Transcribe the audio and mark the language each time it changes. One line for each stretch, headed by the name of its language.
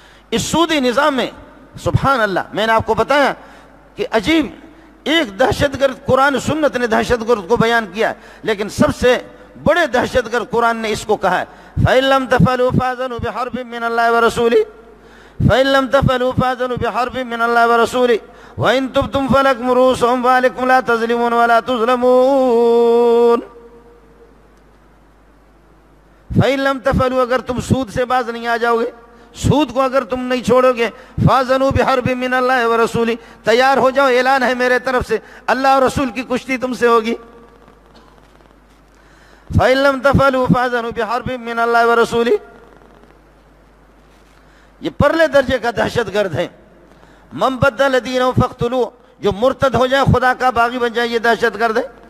Urdu: اس سودی نظام میں سبحان اللہ, میں نے آپ کو بتایا کہ عجیب ایک دہشت گرد, قرآن سنت نے دہشت گرد کو بیان کیا, لیکن سب سے بڑے دہشت گرد قرآن نے اس کو کہا ہے,
Arabic: فَإِن لَمْ تَفْعَلُوا فَأْذَنُوا بِحَرْبٍ مِّنَ اللَّهِ وَرَسُولِهِ. فإن لم تفعلوا فأذنوا بحرب من الله ورسوله وإن تبتم فلكم رؤوس أموالكم لا تظلمون ولا تظلمون. فإن لم تفعلوا
Urdu: اگر تم سود سے باز نہیں آ جاؤ گے، سود کو اگر تم نہیں چھوڑو گے،
Arabic: فاذنوا بحرب من اللہ ورسولہ،
Urdu: تیار ہو جاؤ، اعلان ہے میرے طرف سے، اللہ اور رسول کی کشتی تم سے ہوگی.
Arabic: فإن لم تفعلوا فاذنوا بحرب من اللہ ورسولہ.
Urdu: یہ پرلے درجے کا دہشت گرد ہے.
Arabic: من بدل دینہ فاقتلوہ،
Urdu: جو مرتد ہو جائے، خدا کا باغی بن جائے، یہ دہشت گرد ہے.